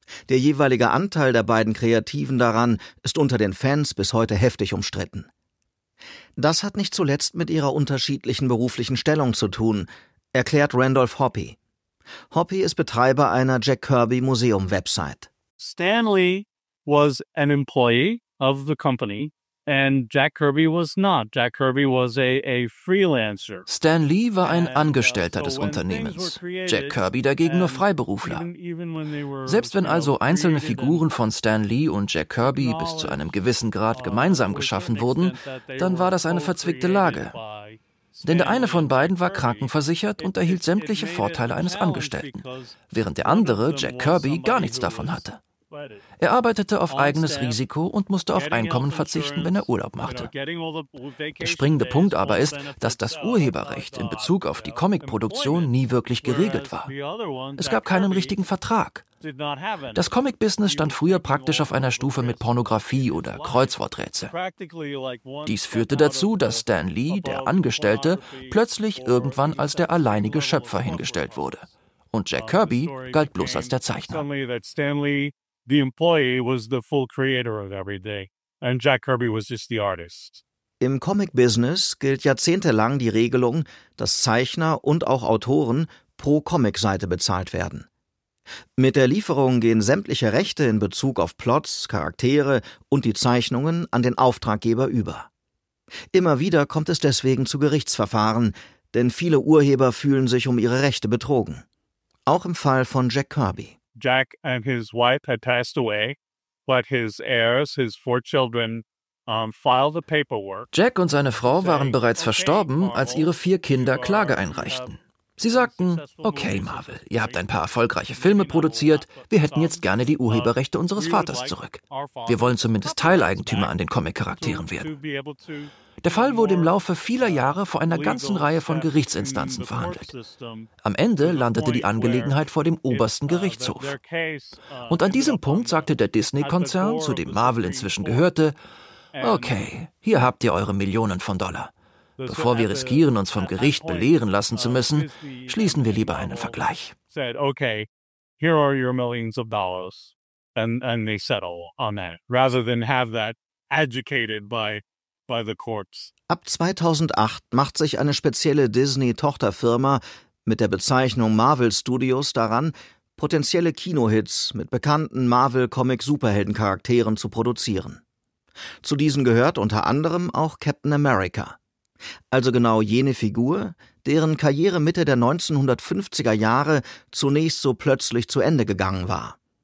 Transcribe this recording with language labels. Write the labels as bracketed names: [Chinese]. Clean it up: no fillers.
[German] Der jeweilige Anteil der beiden Kreativen daran ist unter den Fans bis heute heftig umstritten. Das hat nicht zuletzt mit ihrer unterschiedlichen beruflichen Stellung zu tun, erklärt Randolph Hoppe. Hoppe ist Betreiber einer Jack Kirby-Museum-Website. [English] Stan Lee was an employee of the company and Jack Kirby was not. Jack Kirby was a freelancer. [German] Stan Lee war ein Angestellter des Unternehmens. Jack Kirby dagegen nur Freiberufler. Selbst wenn also einzelne Figuren von Stan Lee und Jack Kirby bis zu einem gewissen Grad gemeinsam geschaffen wurden, dann war das eine verzwickte Lage. Denn der eine von beiden war krankenversichert und erhielt sämtliche Vorteile eines Angestellten, während der andere, Jack Kirby, gar nichts davon hatte. Er arbeitete auf eigenes Risiko und musste auf Einkommen verzichten, wenn er Urlaub machte. Der springende Punkt aber ist, dass das Urheberrecht in Bezug auf die Comicproduktion nie wirklich geregelt war. Es gab keinen richtigen Vertrag. Das Comic-Business stand früher praktisch auf einer Stufe mit Pornografie oder Kreuzworträtsel. Dies führte dazu, dass Stan Lee, der Angestellte, plötzlich irgendwann als der alleinige Schöpfer hingestellt wurde. Und Jack Kirby galt bloß als der Zeichner. [English] The employee was the full creator of everything, and Jack Kirby was just the artist. [German] Im Comic-Business gilt jahrzehntelang die Regelung, dass Zeichner und auch Autoren pro Comic-Seite bezahlt werden. Mit der Lieferung gehen sämtliche Rechte in Bezug auf Plots, Charaktere und die Zeichnungen an den Auftraggeber über. Immer wieder kommt es deswegen zu Gerichtsverfahren, denn viele Urheber fühlen sich um ihre Rechte betrogen. Auch im Fall von Jack Kirby. [English] Jack and his wife had passed away, but his heirs, his four children, filed the paperwork. [German] Jack und seine Frau waren bereits verstorben, als ihre vier Kinder Klage einreichten. Sie sagten: Okay, Marvel, ihr habt ein paar erfolgreiche Filme produziert, wir hätten jetzt gerne die Urheberrechte unseres Vaters zurück. Wir wollen zumindest Teileigentümer an den Comic-Charakteren werden. Der Fall wurde im Laufe vieler Jahre vor einer ganzen Reihe von Gerichtsinstanzen verhandelt. Am Ende landete die Angelegenheit vor dem obersten Gerichtshof. Und an diesem Punkt sagte der Disney-Konzern, zu dem Marvel inzwischen gehörte: Okay, hier habt ihr eure Millionen von Dollar. Bevor wir riskieren, uns vom Gericht belehren lassen zu müssen, schließen wir lieber einen Vergleich. [English] Okay, here are your millions of dollars. And they settle on that, rather than have that adjudicated by the courts. [German] Ab 2008 macht sich eine spezielle Disney-Tochterfirma mit der Bezeichnung Marvel Studios daran, potenzielle Kinohits mit bekannten Marvel-Comic-Superhelden-Charakteren zu produzieren. Zu diesen gehört unter anderem auch Captain America. Also genau jene Figur, deren Karriere Mitte der 1950er Jahre zunächst so plötzlich zu Ende gegangen war.